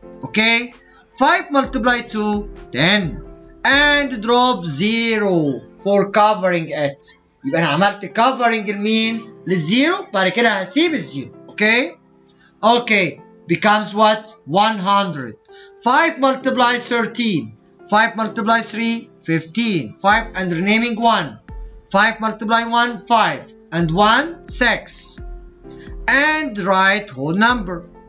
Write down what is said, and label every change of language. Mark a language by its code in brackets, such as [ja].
[en] Okay 5 multiply 2 10 and drop 0 for covering it. [ar] يبقى انا عملت covering لمين؟ للزيرو. بعد كده هسيب الزيرو. [en] Okay becomes what? 100. 5 multiply 13. 5 multiply 3 15. 5 and remaining 1. 5 multiply 1 5 and 1 6. And write whole number.